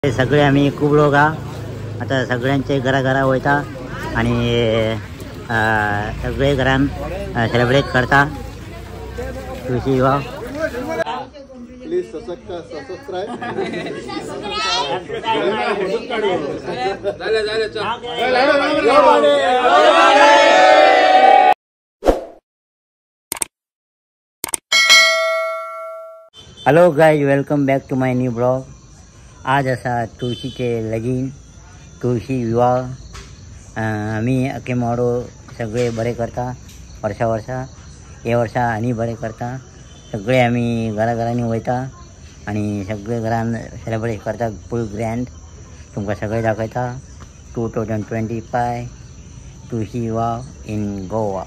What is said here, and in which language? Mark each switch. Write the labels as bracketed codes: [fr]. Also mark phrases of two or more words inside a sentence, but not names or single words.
[kok] सगळे आम्ही खूप लोक आता सगळ्यांचे घरा वयता आणि सगळे घरान सेलिब्रेट करता तुळशी विवाह. [en] please subscribe. hello guys, welcome back to my new blog. [kok] आज असा तुळशीचे लगीन, तुळशी विवाह आम्ही अखे मोडो सगळे बरे करता वर्षा हे वर्षा आणि बरे करता. सगळे आम्ही घरांनी वयता आणि सगळे घरान सेलिब्रेट करता [en] full grand. [kok] तुमकां सगळे दाखयता 2025 तुळशी विवाह [en] in Goa.